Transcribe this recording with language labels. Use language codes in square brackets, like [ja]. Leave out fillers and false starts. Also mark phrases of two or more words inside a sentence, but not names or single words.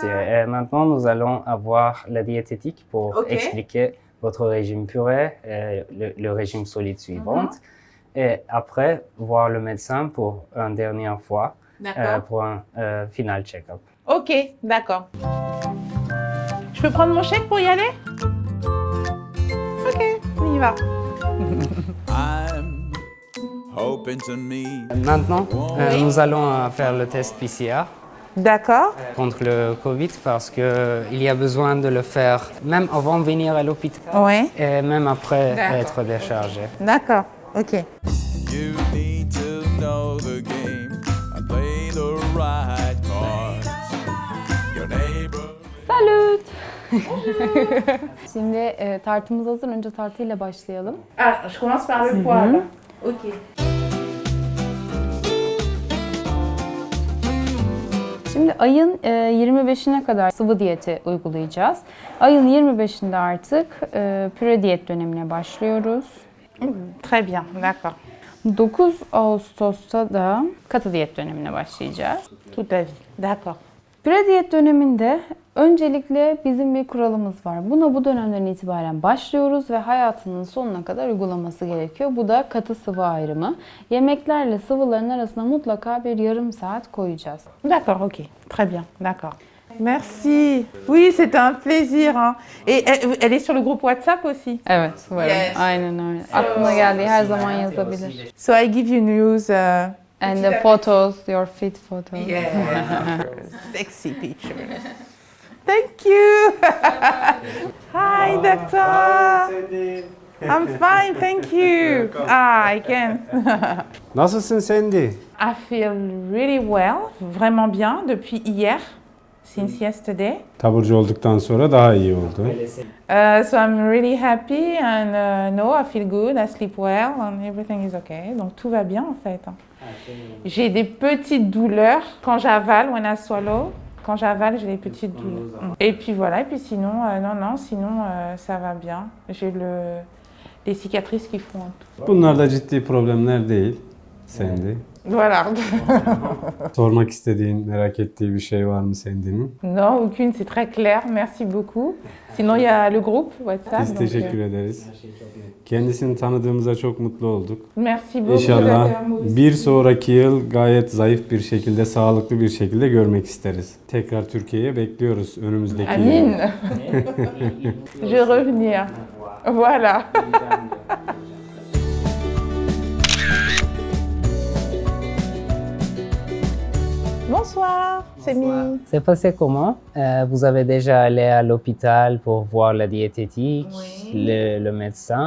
[fr] Et maintenant, nous allons avoir la diététique pour expliquer votre régime purée et le régime solide suivant. Et après, voir le médecin pour une dernière fois, pour un [en] final check-up. [fr] Ok, d'accord. Je peux prendre mon chèque pour y aller? Ok, on y va. [en] I'm hoping to meet. [fr] Maintenant, nous allons faire le test PCR D'accord. contre le Covid parce qu'il y a besoin de le faire même avant de venir à l'hôpital Ouais, et même après D'accord. être déchargé. d'accord. Ok. [en] You need to know the game and play the right cards. Your neighbor. [tr] Salut! Şimdi tartımız hazır. Önce tartıyla başlayalım. [fr] Ah, je commence par le poids, là. Ok. [tr] Şimdi ayın 25'ine kadar sıvı diyeti uygulayacağız. Ayın 25'inde artık püre diyet dönemine başlıyoruz. [fr] Très bien, d'accord. [tr] 9 Ağustos'ta da katı diyet dönemine başlayacağız. [fr] Toute la vie, d'accord. [tr] Püre diyet döneminde öncelikle bizim bir kuralımız var. Buna bu dönemden itibaren başlıyoruz ve hayatının sonuna kadar uygulaması gerekiyor. Bu da katı sıvı ayrımı. Yemeklerle sıvıların arasına mutlaka bir yarım saat koyacağız. [fr] D'accord, ok. Très bien, d'accord. Merci. Oui, c'était un plaisir. Hein. Et elle est sur le groupe WhatsApp aussi. [tr] Evet, varım. [en] Yes. [tr] Aynen öyle. Aklına geldiği her zaman yazabilir. [en] So I give you news. And the photos, your fit photos. Sexy pictures. Thank you. Hi, doctor. I'm fine, thank you. I can. [tr] Nasılsın Sandy? [en] I feel really well, [fr] vraiment bien depuis hier, [en] since yesterday. [tr] Taburcu olduktan sonra daha iyi oldu. [en] So I'm really happy and no, I feel good, I sleep well and everything is okay. [fr] Donc tout va bien en fait. J'ai des petites douleurs quand j'avale, [en] when I swallow. [fr] Quand j'avale, j'ai des petites douleurs. Et puis voilà, et puis sinon, sinon ça va bien. J'ai les cicatrices qui font un tout. [tr] Bunlar da ciddi problemler değil Sandy. [fr] Voilà. [tr] Sormak istediğin, merak ettiği bir şey var mı Sandy'nin? [fr] Non, aucune, c'est très clair, merci beaucoup. Sinon, il y a le groupe WhatsApp. [tr] Biz teşekkür ederiz. Kendisini tanıdığımıza çok mutlu olduk. [fr] Merci beaucoup. [tr] İnşallah bir sonraki yıl gayet zayıf bir şekilde, sağlıklı bir şekilde görmek isteriz. Tekrar Türkiye'ye bekliyoruz önümüzdeki yıl. [fr] Amine. Je vais revenir. Voilà. Bonsoir, c'est Mi. C'est passé comment? Vous avez déjà allé à l'hôpital pour voir la diététique, le médecin.